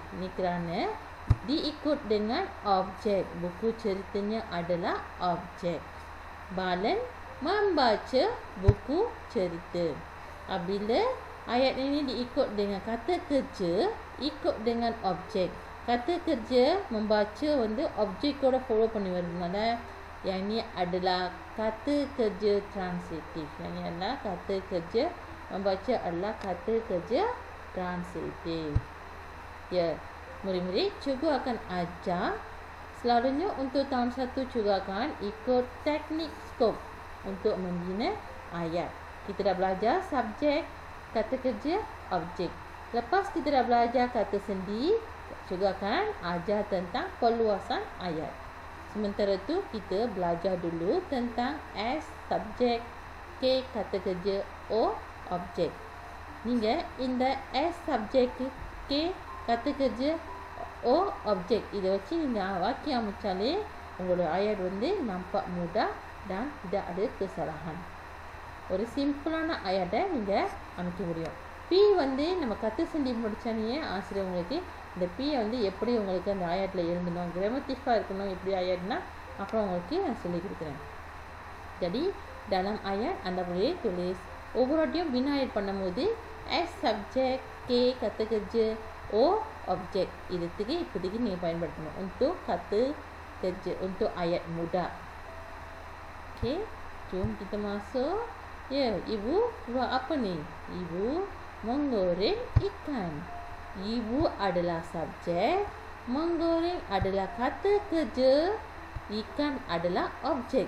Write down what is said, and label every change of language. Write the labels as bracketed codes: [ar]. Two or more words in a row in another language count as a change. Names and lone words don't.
[ms] Ini kerana diikut dengan objek. Buku ceritanya adalah objek. Balan membaca buku cerita. Apabila ayat ini diikut dengan kata kerja, ikut dengan objek. Kata kerja membaca [ta] வந்து objek கூட follow பண்ணி வருதுனால [ms] yang ini adalah kata kerja transitif. Yang ini adalah kata kerja membaca adalah kata kerja transitif. Ya, murid-murid, cikgu akan ajar selalunya untuk tahun 1 cikgu akan ikut teknik skop untuk membina ayat. Kita dah belajar subjek, kata kerja, objek. Lepas kita dah belajar kata sendi, cikgu akan ajar tentang perluasan ayat. Sementara tu kita belajar dulu tentang S subjek, K kata kerja, O objek. [ta] நீங்க இந்த [ms] S subject K kata kerja O objek [ta] இதை வச்சு நீங்க வாக்கியம் அமைச்சாலே உங்களோட [ms] ayat வந்து nampak mudah dan tidak ada kesalahan. [ta] ஒரு சிம்பிளான ayat-ஐ நீங்க அமைக்க முடியும். P வந்து நம்ம கத்து செஞ்சு முடிச்சானே ஆசிரியர் உங்களுக்கு இந்த P வந்து எப்படி உங்களுக்கு அந்த ayatல எழுதணும், கிராமட்டிக்கா இருக்கணும் எப்படி ayatனா அப்புறம் உங்களுக்கு நான் சொல்லி கொடுக்கிறேன். [ms] Jadi dalam ayat anda boleh tulis overall bina ayat பண்ணும்போது S subjek, K kata kerja, O objek. Itu tiga [ta] இப்போதைக்கு நீங்க பயன்படுத்தணும் [ms] untuk kata kerja untuk ayat mudah. Okey, jom kita masuk. Ya, ibu buat apa ni? Ibu menggoreng ikan. Ibu adalah subjek, menggoreng adalah kata kerja, ikan adalah objek.